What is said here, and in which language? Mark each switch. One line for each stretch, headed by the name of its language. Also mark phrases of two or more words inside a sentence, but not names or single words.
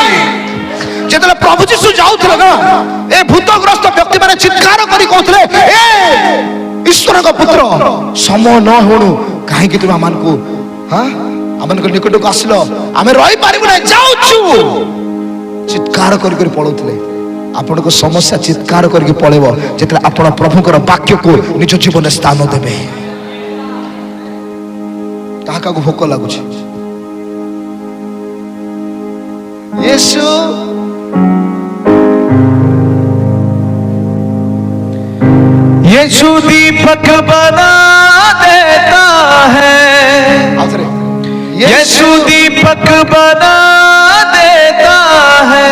Odia: ଯେତେବେଳେ ପ୍ରଭୁ ଯୀଶୁ ଯାଉଥିଲେ ନା, ଏ ଭୂତଗ୍ରସ୍ତ ବ୍ୟକ୍ତି ମାନେ ଚିତ୍କାର କରି କହୁଥିଲେ, ଏ ଈଶ୍ୱରଙ୍କ ପୁତ୍ର, ସମୟ ନ ହଉଣୁ କାହିଁକି ତୁମେ ଆମମାନଙ୍କୁ ଆମମାନଙ୍କ ନିକଟକୁ ଆସିଲ, ଆମେ ରହିପାରିବୁ ନାହିଁ, ଯାଉଛୁ। ଚିତ୍କାର କରି କରି ପଳଉଥିଲେ। ଆପଣଙ୍କ ସମସ୍ୟା ଚିତ୍କାର କରିକି ପଳେଇବ ଯେତେବେଳେ ଆପଣ ପ୍ରଭୁଙ୍କର ବାକ୍ୟକୁ ନିଜ ଜୀବନରେ ସ୍ଥାନ ଦେବେ। କାହା କାହାକୁ ଭୋକ ଲାଗୁଛି?
Hindi: यीशु यीशु दीपक बना देता है, यीशु दीपक बना देता है,